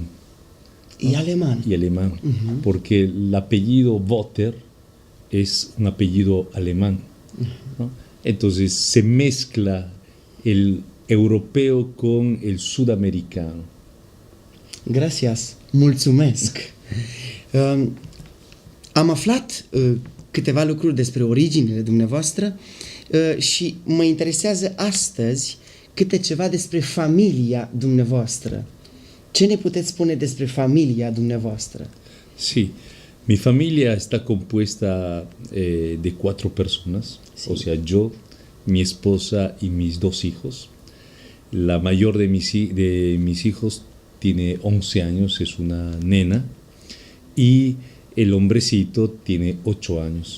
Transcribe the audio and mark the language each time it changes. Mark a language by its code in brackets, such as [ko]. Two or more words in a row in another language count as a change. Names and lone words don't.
[es] Y alemán. Y alemán, porque el apellido Voter es un apellido alemán, ¿no? Entonces se mezcla el europeo con el sudamericano. Gracias, [ro] mulțumesc. Am aflat câteva lucruri despre originile dumneavoastră și mă interesează astăzi câte ceva despre familia dumneavoastră. Ce ne puteți spune despre familia dumneavoastră? [es] Sí, mi familia está compuesta de 4 personas, Sí. o sea, yo, mi esposa y mis 2 hijos. La mayor de mis hijos tiene 11 años, es una nena, y el hombrecito tiene 8 años.